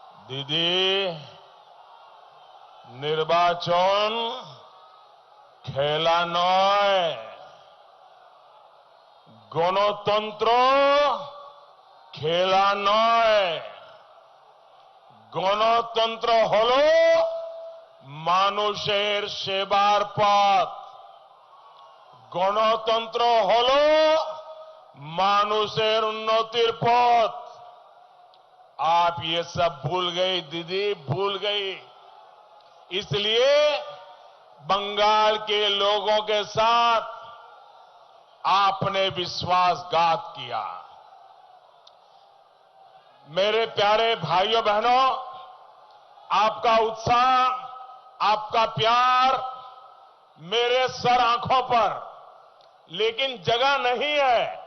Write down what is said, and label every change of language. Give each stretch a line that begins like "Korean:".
Bangla: दीदी, निर्वाचन खेला नय, গণতন্ত্র খেলা নয়। গণতন্ত্র হলো মানুষের সেবার পথ, গণতন্ত্র হলো মানুষের উন্নতির পথ।
Hindi: आप ये सब भूल गई दीदी, भूल गई। इसलिए बंगाल के लोगों के साथ आपने विश्वासघात किया। मेरे प्यारे भाइयों बहनों, आपका उत्साह, आपका प्यार मेरे सर आंखों पर, लेकिन जगह नहीं है।